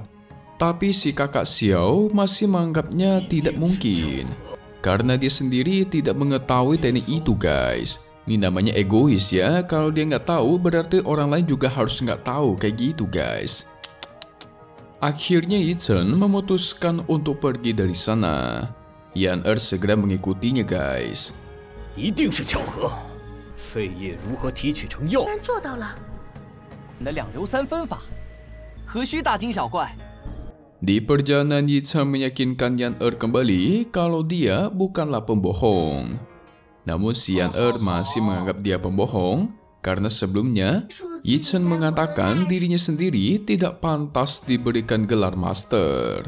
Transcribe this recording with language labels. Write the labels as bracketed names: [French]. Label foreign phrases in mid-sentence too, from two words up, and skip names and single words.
[Indonesian] Tapi si kakak Xiao masih menganggapnya tidak mungkin karena dia sendiri tidak mengetahui teknik itu guys. Ini namanya egois ya, kalau dia nggak tahu berarti orang lain juga harus nggak tahu kayak gitu guys. Akhirnya Yi Chen memutuskan untuk pergi dari sana. Yan Er segera mengikutinya guys. [Chinese] 一定是巧合。废液如何提取成药？居然做到了！你的2流3分法，何须大惊小怪？ [Indonesian] Di perjalanan Yi Chen meyakinkan Yan Er kembali kalau dia bukanlah pembohong. Namun si Yan Er masih menganggap dia pembohong karena sebelumnya Yi Chen mengatakan dirinya sendiri tidak pantas diberikan gelar master.